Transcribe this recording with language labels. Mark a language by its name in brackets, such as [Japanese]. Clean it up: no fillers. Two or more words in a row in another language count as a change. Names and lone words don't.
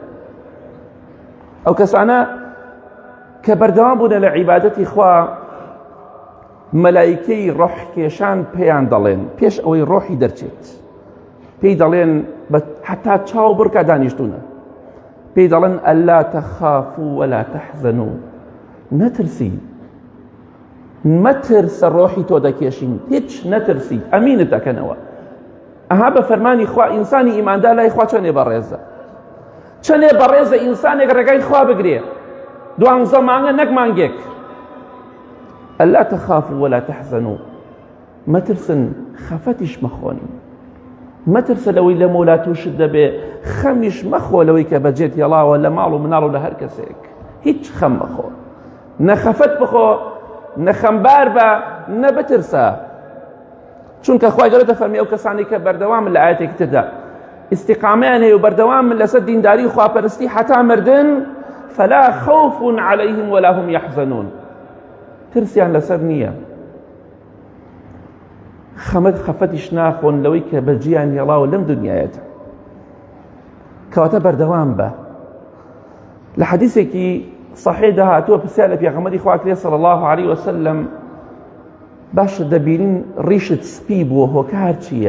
[Central Kurdish] ئەو کەسانە کە بەردەوام بوونە لە عیبادەتی خوا، مەلائیکەی ڕۆحکێشان پێیان دەڵێن پێش ئەوەی ڕۆحی دەرچێت، پێی دەڵێن حتا چاو بڕکە دانیشتونە، پێی دەڵێن [Arabic] ئەلا تەخافوا وەلا تەحزەنوا، [Central Kurdish] نەترسی، مەترسە، ڕۆحی تۆ دەکێشین، هیچ نەترسی، ئەمینت دەکەنەوە. ئەها بە فەرمانی خوا ئینسانی ئیماندار لای خوا چەندێ بەڕێزە، چەندێ بەڕێزە ئینسانێک ڕێگای خوا بگرێ 12 مانگە نەک مانگێک. [Arabic] ألا تخافوا ولا تحزنوا [Central Kurdish] مەترسن خەفەتیش مەخۆن، مەترسە لەوەی لە مۆلا تووشت دەبێ، خەمیش مەخۆ لەوەی کە بەجێت هێڵاوە لە ماڵ و مناڵ و لە هەر کەسێک، هیچ خەم مەخۆ، نەخەفەت بخۆ، نەخەمبار بە، نەبترسە. چونکە خوای گەورە دەفەرمێ ئەو کەسانی کە بەردەوامن لە ئایەتێکی تردا ئیستیقامەیان هەیە و بەردەوامن لەسەر دینداری و خواپەرستی حتا مردن [Arabic] فلا خوف عليهم ولا هم يحزنون، [Central Kurdish] ترسیان لەسەر نییە، خەفەتیش ناخۆن لەوەی کە بەجییان هێڵاوە لەم دنیایەتە. کەواتە بەردەوام بە. لە حەدیثێکی صحیح داهاتووە پرسیار لە پێغەمبەری خوا کرێ [Arabic] صلی الله عليه وسلم [Central Kurdish] باشە دەبینین ڕیشت سپی بووە هۆکار چییە؟